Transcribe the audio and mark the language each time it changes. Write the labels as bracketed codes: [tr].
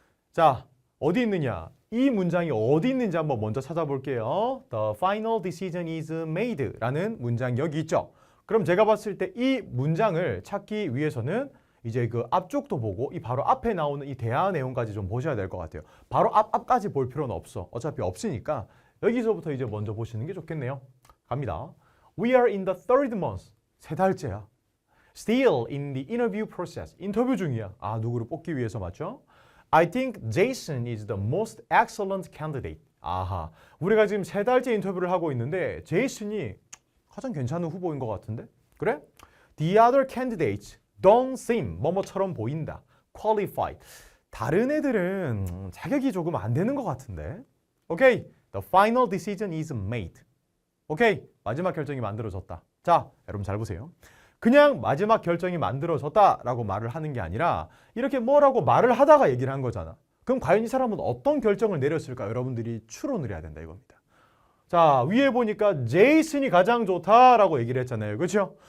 [ko] 자, 어디 있느냐? 이 문장이 어디 있는지 한번 먼저 찾아볼게요. [en] The final decision is made [ko] 라는 문장이 여기 있죠. 그럼 제가 봤을 때 이 문장을 찾기 위해서는 이제 그 앞쪽도 보고 이 바로 앞에 나오는 이 대화 내용까지 좀 보셔야 될 것 같아요. 바로 앞까지 볼 필요는 없어. 어차피 없으니까 여기서부터 이제 먼저 보시는 게 좋겠네요. 갑니다. [en] We are in the third month. [ko] 세 달째야. [en] Still in the interview process. [ko] 인터뷰 중이야. 아, 누구를 뽑기 위해서 맞죠? [en] I think Jason is the most excellent candidate. [ko] 아하. 우리가 지금 세 달째 인터뷰를 하고 있는데 제이슨이 가장 괜찮은 후보인 것 같은데? 그래? [en] The other candidates don't seem [ko] 뭐뭐처럼 보인다. [en] Qualified. [ko] 다른 애들은 자격이 조금 안 되는 것 같은데? 오케이. [en] The final decision is made. [ko] 오케이. 마지막 결정이 만들어졌다. 자, 여러분 잘 보세요. 그냥 마지막 결정이 만들어졌다라고 말을 하는 게 아니라 이렇게 뭐라고 말을 하다가 얘기를 한 거잖아. 그럼 과연 이 사람은 어떤 결정을 내렸을까? 여러분들이 추론을 해야 된다 이겁니다. 자, 위에 보니까 제이슨이 가장 좋다라고 얘기를 했잖아요. 그렇죠?